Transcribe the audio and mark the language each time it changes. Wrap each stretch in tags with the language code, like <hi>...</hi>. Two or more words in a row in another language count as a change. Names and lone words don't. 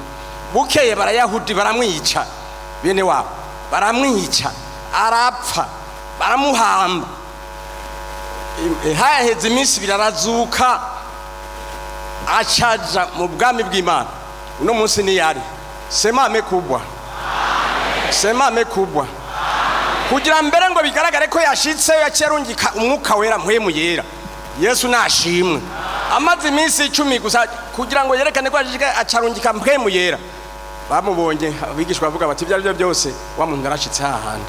<rn>Bukeye barayahudi baramwica, bene wabo baramwica, arapfa, baramuhamba. Haheze iminsi birarazuka, acaja mu bwami bw'Imana. Uno munsi ni yari</rn> <sw>sema amekubwa, sema amekubwa,</sw> <rn>kugira mbere ngo bigaragare ko yashitse yacerungika umwuka wera mpwemu yera. Yesu nashimwe, amaze iminsi 10 gusa kugira ngo yerekane ko acarungika mpwemu yera. Bamubonye abigishwa bavuga bati ibyo byose wa muntu arashitse hahandi.</rn>